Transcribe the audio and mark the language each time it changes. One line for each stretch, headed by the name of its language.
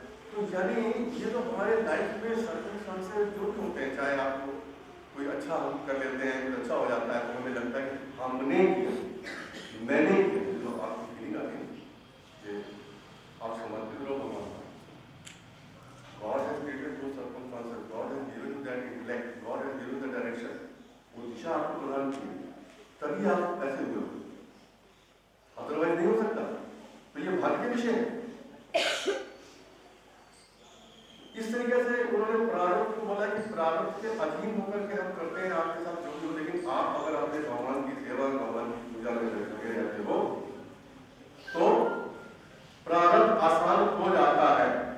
Hindi: तो यानी ये तो हमारे लाइफ में सर्कमस्टेंसेस जो भी होते हैं, चाहे आपको कोई अच्छा हम कर लेते हैं, कुछ अच्छा हो जाता है तो हमें लगता है कि हमने किया, मैंने किया, जो आपकी फीलिंग आती है, आप समर्पित रहो भगवान।
English: God has created those circumstances, God has given you that intellect, God has given the direction,
Hindi: वो दिशा आपको प्रदान की, तभी आप ऐसे हुए हो, अदरवाइज नहीं हो सकता। तो ये भाग्य के विषय है। इस तरीके से उन्होंने प्रारब्ध को बोला कि प्रारब्ध के अधीन होकर के हम करते हैं आपके साथ जो भी हो, लेकिन आप अगर अपने भगवान की सेवा, भगवान की पूजा में लगे रहते हो तो प्रारब्ध आसान हो जाता है।